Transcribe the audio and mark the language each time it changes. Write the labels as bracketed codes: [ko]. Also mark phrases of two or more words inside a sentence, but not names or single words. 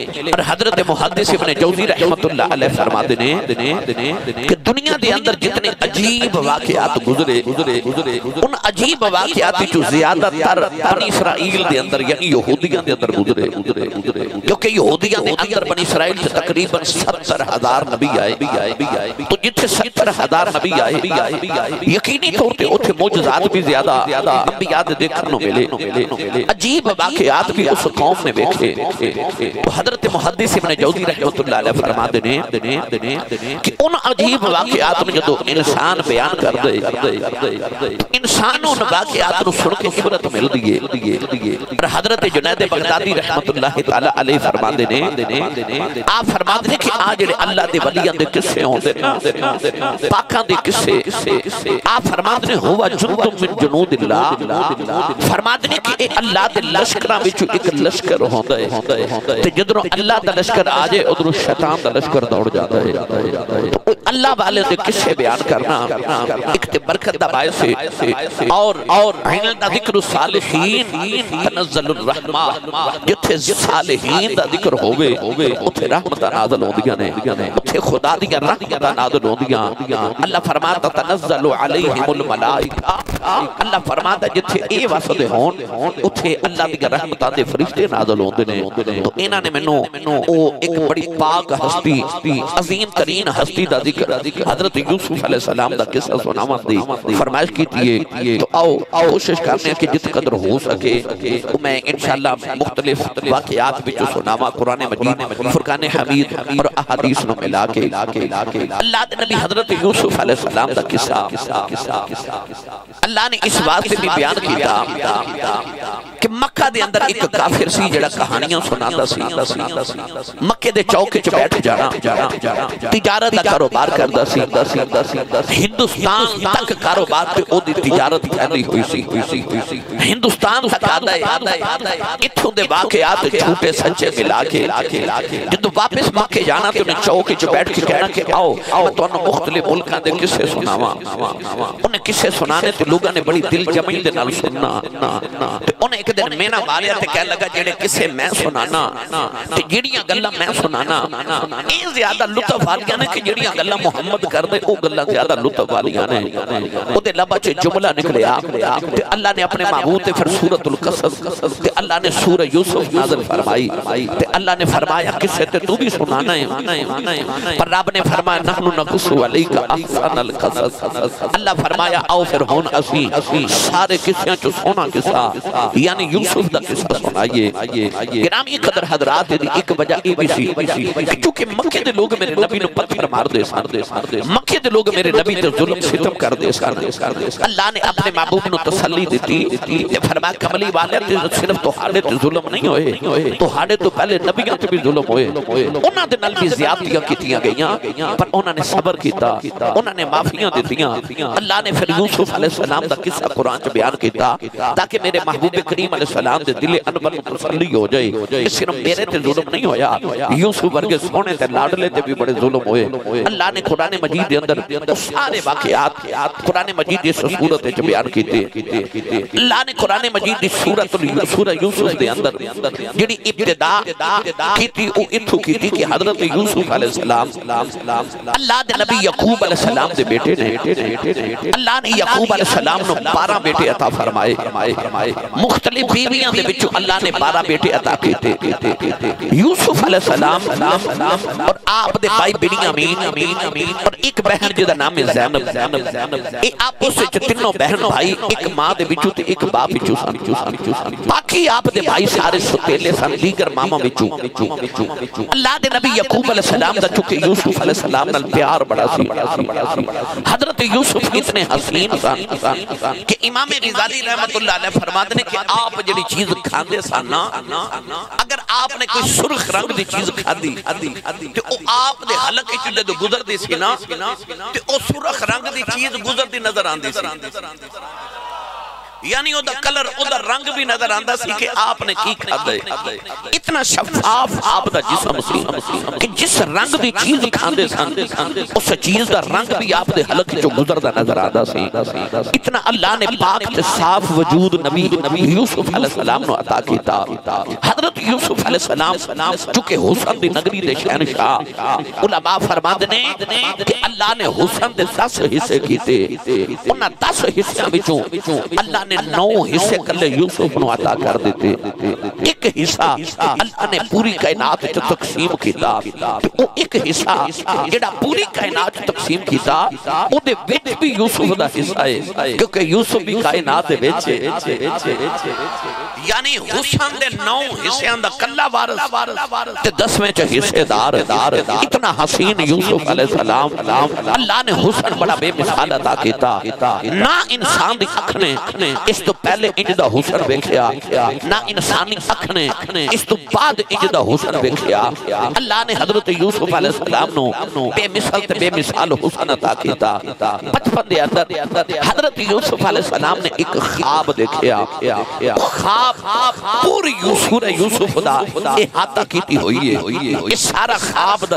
[pa] اور حضرت محدث ابن جوزی رحمت اللہ علیہ فرما دینے کہ دنیا دے اندر جتنے عجیب واقعات گزرے ان عجیب واقعات جو زیادہ تر بنی اسرائیل دے اندر یعنی یہودیاں دے اندر گزرے، کیونکہ یہودیاں دے اندر بنی اسرائیل سے تقریباً 70,000 نبی آئے، تو جتھے 70,000 نبی آئے یقینی طور تے اتھے معجزات بھی زیادہ انبیاء دے دیکھنوں ملے، عجیب واقعات بھی اس قوم نے دیکھے۔ تو حضرت محدث ابن جوزی رحمت اللہ علیہ فرما دینے کہ ان عجیب واقعات میں جدو انسان بیان کر دے انسانوں نے واقعات نو سن کے عبرت مل دیئے۔ اور حضرت جنید بغدادی رحمت اللہ تعالی علیہ فرما دینے آپ فرما دینے کہ آج اللہ دے ولیاں دے قصے ہوندے پاکاں دے قصے، آپ فرما دینے ہوا [ar] جنود من جنود اللہ، [pa] فرما دینے کہ اے اللہ دے لشکرہ بچو ایک لشکر ہوندے تے جدروں اللہ دا لشکر آجے ادھروں شیطان دا لشکر دوڑ جاتا ہے۔ اللہ والے دے قصے بیان کرنا ایک تے برکت دا باعث ہے اور [ar] عند ذکر الصالحین تنزل الرحمہ، [pa] جتھے صالحین دا ذکر ہوئے اتھے رحمت نازل ہوندیاں نے، اتھے خدا دیا رحمت نازل ہوندیاں۔ اللہ فرماتا [ar] تنزل علیہم الملائکہ، [pa] اللہ فرماتا جتھے اے واسدے ہون اتھے اللہ دیا رحمت دے فرشتے نازل ہوندے نے۔ تو انہاں نے منو ایک بڑی پاک ہستی عظیم ترین ہستی دا ذکر حضرت یوسف علیہ السلام دا قصہ سناواں دی فرمائش کی تھی۔ تو آؤ کوشش کرنے کہ جت قدر ہو سکے میں انشاءاللہ مختلف واقعات بھی جو سناواں قرآن مجید فرقان حمید اور احادیث نو ملا کے اللہ دے نبی حضرت یوسف علیہ السلام دا قصہ اللہ نے اس واسطے بھی بیان کیتا کہ مکہ دے اندر ایک کافر سی جڑا کہانیاں سناتا سی، مکے دے چوکے چ بیٹھ جانا، تجارت دا کاروبار کردا سی، ہندوستان تک کاروبار تے او دی تجارت پھیلی ہوئی سی، ہندوستان تک آدا ہے اتھوں دے واقعات جھوٹے سچے ملا کے جدو واپس مکے جانا تو انہیں چوکے چ بیٹھ کے کہنا کہ آؤ میں تو انہوں مختلف ملکاں دے قصے سناواں۔ انہیں قصے سنانے تو لوگاں نے بڑی دل جمعی دے نال سننا، انہیں ایک دن مینا ماریا تے کہہ لگا جڑے قصے میں سنانا تے جڑیاں گلاں میں سنانا اے زیادہ لطف آ گیا نے کہ جڑیاں گلاں گلاں محمد کر دے او گلاں زیادہ لطف والیاں نے او دے لبا چ جملہ نکلیا تے اللہ نے اپنے محبوب تے پھر سورۃ القصص تے اللہ نے سورہ یوسف نازل فرمائی تے اللہ نے فرمایا قصے تے تو بھی سنانا ہے پر رب نے فرمایا [ar] نحن نقص علیک احسن القصص [pa] اللہ فرمایا آؤ پھر ہن اسی سارے قصیاں چ سونا قصہ یعنی یوسف دا قصہ سنائیے گرامی قدر حضرات دی ایک وجہ یہ بھی سی کیونکہ مکے دے لوگ میرے نبی نو پتھر مار دے سن مکے دے لوگ میرے نبی تے ظلم ستم کر دے سن اللہ نے اپنے محبوب نو تسلی دیتی تے فرمایا کملی والے تے صرف تہاڈے تے ظلم نہیں ہوئے تہاڈے تو پہلے نبیاں تے بھی ظلم ہوئے انہاں دے نال بھی زیادتیاں کیتیاں گئیاں پر انہاں نے صبر کیتا انہاں نے معافیاں دتیاں اللہ نے پھر یوسف علیہ السلام دا قصہ قرآن چ بیان کیتا تاکہ میرے محبوب کریم علیہ السلام دے دل انور تسلی ہو جائے کہ صرف میرے تے ظلم نہیں ہویا یوسف ورگے سونے تے لاڈلے تے بھی بڑے ظلم ہوئے اللہ نے قرآن مجید دے اندر سارے واقعات قرآن مجید دی سورت وچ بیان کیتے اللہ نے قرآن مجید دی سورہ یوسف دے اندر جڑی ابتدا کیتی او اتھو کیتی کہ حضرت یوسف علیہ السلام اللہ دے نبی یعقوب علیہ السلام دے بیٹے نے اللہ نے یعقوب علیہ السلام نو 12 بیٹے عطا فرمائے مختلف بیویاں دے وچوں اللہ نے 12 بیٹے عطا کیتے یوسف علیہ السلام اور آپ دے بھائی بنیامین اور ایک بہن جدا نام ہے زینب اے آپس وچ تینوں بہن بھائی ایک ماں دے وچوں تے ایک باپ وچوں سن باقی آپ دے بھائی سارے ستیلے سن دیگر ماما وچوں اللہ دے نبی یعقوب علیہ السلام دا چونکہ یوسف علیہ السلام نال پیار بڑا سی حضرت یوسف اتنے حسین سن کہ امام غزالی رحمت اللہ علیہ فرماتے ہیں کہ آپ جڑی چیز کھاندے سن اگر آپ نے کوئی سرخ رنگ دی چیز کھادی تے او آپ دے حلق وچ جدوں گزردی سی نا تے او سرخ رنگ دی چیز گزردی نظر آندی سی یعنی او دا کلر او دا رنگ بھی نظر آندا سی کہ آپ نے کی کھادا ہے اتنا شفاف آپ دا جسم سی کہ جس رنگ دی چیز کھاندے سن اس چیز دا رنگ بھی آپ دے حلق جو گزردا نظر آندا سی اتنا اللہ نے پاک تے صاف وجود نبی یوسف علیہ السلام نو عطا کیتا حضرت یوسف علیہ السلام چونکہ حسن دی نگری دے شہنشاہ علماء فرماندے نے کہ اللہ نے حسن دے 10 حصے کیتے انہاں 10 حصیاں وچوں اللہ نے 9 حصے کلے یوسف نو عطا کر دیتے ایک حصہ اللہ نے پوری کائنات جو تقسیم کیتا وہ ایک حصہ جڑا پوری کائنات تقسیم کیتا او دے وچ بھی یوسف دا حصہ ہے کیونکہ یوسف بھی کائنات دے وچ یعنی حسن دے 9 حصیاں دا کلا وارث تے 10ویں چ حصے دار اتنا حسین یوسف علیہ السلام اللہ نے حسن بڑا بے مثال عطا کیتا نہ انسان دی اکھ نے اس تو پہلے انج دا حسن ویکھیا نہ انسانی اکھ نے اس تو بعد انج دا حسن ویکھیا اللہ نے حضرت یوسف علیہ السلام نو بے مثال تے بے مثال حسن عطا کیتا بچپن دے اندر حضرت یوسف علیہ السلام نے ایک خواب دیکھیا خواب پوری سورہ یوسف دا احاطہ کیتی ہوئی ہے یہ سارا خواب دا